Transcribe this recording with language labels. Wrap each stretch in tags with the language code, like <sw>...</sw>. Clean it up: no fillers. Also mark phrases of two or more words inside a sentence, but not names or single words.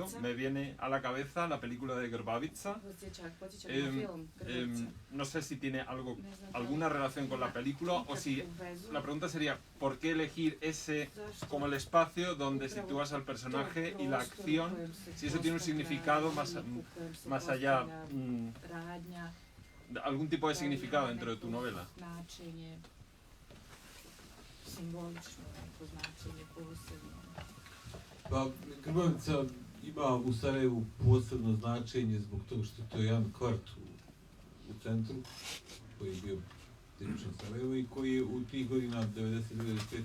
<es>Me viene a la cabeza la película de Grbavica. No sé si tiene alguna relación con la película o si la pregunta sería ¿por qué elegir ese como el espacio donde sitúas al personaje y la acción? Si eso tiene un significado más allá, algún tipo de significado dentro de tu novela.</es> <bs>Pa, Grbavica ima u Sarajevu posebno značenje zbog toga što to je jedan kvart u centru koji je bio tipičan Sarajevo i koji je u tih godina 1995.</bs>